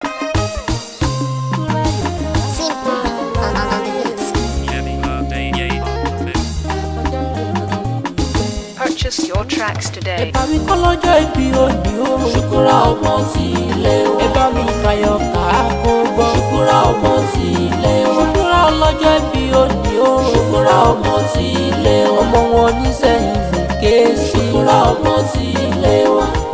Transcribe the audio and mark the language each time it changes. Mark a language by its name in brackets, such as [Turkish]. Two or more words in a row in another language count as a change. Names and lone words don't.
[English] Simple on, on, on the beats. Happy birthday, yay. Purchase your tracks today. [Yoruba] Ẹ bá mi kọ́ lọ́jọ́ ìbí òní o. Ṣùkúrà ọmọ ti ilé o. Ẹ bá mi fàyọ̀ ká kó gbọ́. Ṣùkúrà ọmọ ti ilé o. Ṣùkúrà ọlọ́jọ́ ìbí òní o. Ṣùkúrà ọmọ ti ilé o. Ọmọ wọn ní sẹ́yìn fún kéésì. Ṣùkúrà ọmọ ti ilé wa.